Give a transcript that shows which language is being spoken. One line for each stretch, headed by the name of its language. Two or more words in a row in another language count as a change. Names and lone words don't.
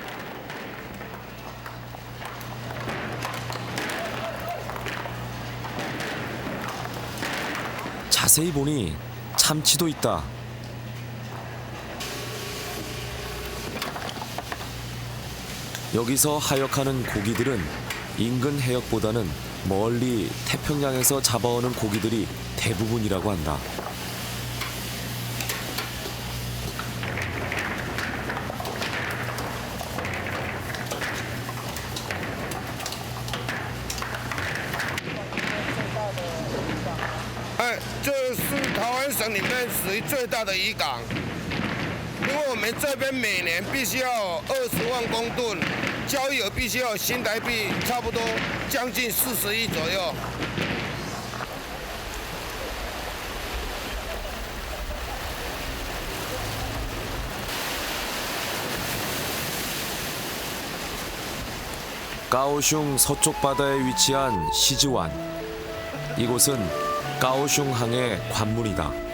Korean: 자세히 보니 참치도 있다. 여기서 하역하는 고기들은 인근 해역보다는 멀리 태평양에서 잡아오는 고기들이 대부분이라고 한다.
Chinese: 哎，这是桃园省里面属于最大的渔港，因为我们这边每年必须要20万公吨，交易额必须要新台币差不多将近40亿左右。
Korean: 까오슝 서쪽 바다에 위치한 시즈완. 이곳은 까오슝항의 관문이다.